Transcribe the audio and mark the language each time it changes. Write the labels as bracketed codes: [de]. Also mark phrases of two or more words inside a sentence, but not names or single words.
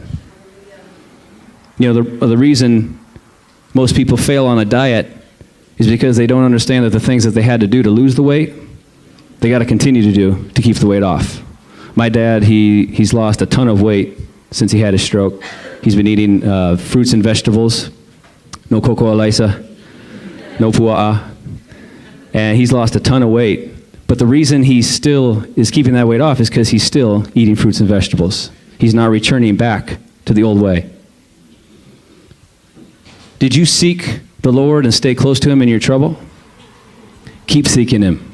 [en] You know, the reason most people fail on a diet is because they don't understand that the things that they had to do to lose the weight, they got to continue to do to keep the weight off. My dad, he's lost a ton of weight since he had his stroke. He's been eating fruits and vegetables, no [sm] cocoa alaisa, [en] no pua'a, and he's lost a ton of weight. But the reason he still is keeping that weight off is because he's still eating fruits and vegetables. He's not returning back to the old way. Did you seek the Lord and stay close to him in your trouble? Keep seeking him.